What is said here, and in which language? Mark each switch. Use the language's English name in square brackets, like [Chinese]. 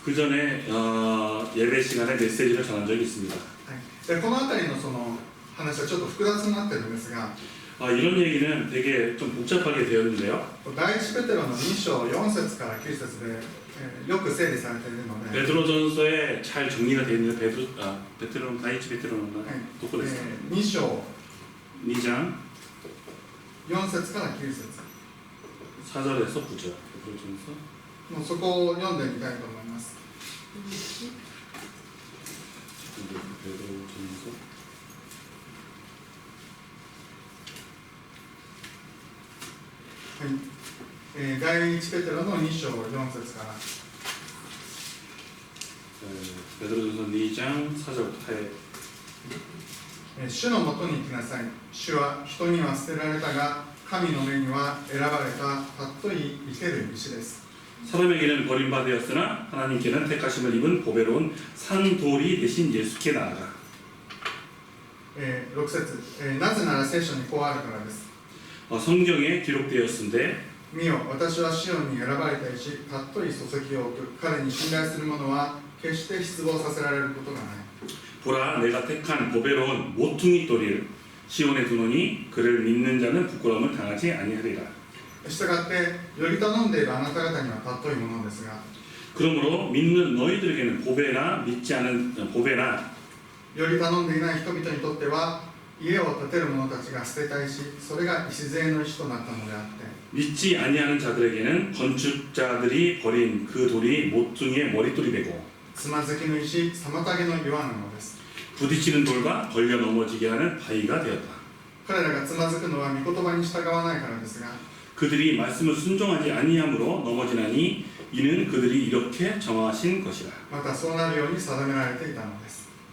[Korean] 그 전에 예배 시간에 메시지를 전한 적이 있습니다. [Japanese] はい、でこの辺りのその話はちょっと複雑になってるんですが、 [Korean] 이런 얘기는 되게 좀 복잡하게 되었는데요. [Japanese] 第一ペテロの2章4節から9節で、よく整理されているので、 [Korean] 베드로전서에 잘 정리가 되어 있는 베드로 다이치 베드로는 [Japanese] 도코ですか? 2章 [Korean] 2장 [Japanese] 4節から9節 [Korean] 4절에서 9절. 베드로전서 [Japanese] もうそこを読んでみたいと思います。 [Korean] 베드로전서 [Japanese] はい、第一ペテロの2章4節から、 [Korean] 베드로전서 2장 4절부터 [Japanese] 主のもとに来なさい。主は人には捨てられたが、神の目には選ばれた尊い生ける石です。 [Korean] 사람에게는 버림받았으나 하나님께는 택하심을 입은 보배로운 산돌이 되신 예수께 나아가. [Japanese] 6節、なぜなら聖書にこうあるからです。 [Korean] 성경에 기록되었은데 [Japanese] 見よ、私はシオンに選ばれた石、尊い注ぎを置く。彼に信頼する者は決して失望させられることがない。 [Korean] 보라 내가 택한 보배로운 모퉁이 돌을 시온에 두노니 그를 믿는 자는 부끄러움을 당하지 아니하리라. [Japanese] したがって、より頼んでいるあなた方には尊いものですが、 [Korean] 그러므로 믿는 너희들에게는 보배나 믿지 않은 보배나 [Japanese] より頼んでいない人々にとっては、家を建てる者たちが捨てた石、それが礎の石となったのであって、 [Korean] 믿지 아니하는 자들에게는 건축자들이 버린 그 돌이 모퉁이의 머릿돌이 되고 [Japanese] つまずきの石、妨げの岩なのです。 [Korean] 부딪히는 돌과 걸려 넘어지게 하는 바위가 되었다. [Japanese] 彼らがつまずくのは御言葉に従わないからですが、 [Korean] 그들이 말씀을 순종하지 아니함으로 넘어지나니 이는 그들이 이렇게 정하신 것이라. [Japanese] またそうなるように定められていたのです。